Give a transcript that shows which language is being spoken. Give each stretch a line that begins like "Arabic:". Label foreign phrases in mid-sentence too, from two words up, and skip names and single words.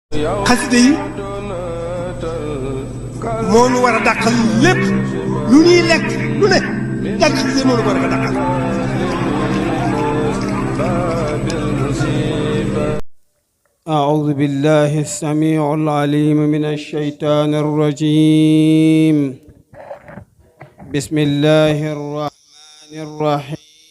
Wolof: xasida yi moo nu war a dàqal lépp lu ñuy lekk lu ne jàng xasida yi moo nu ko war a dàqal.
Arabic: أعوذ بالله السميع العليم من الشيطان الرجيم. بسم الله الرحمن الرحيم.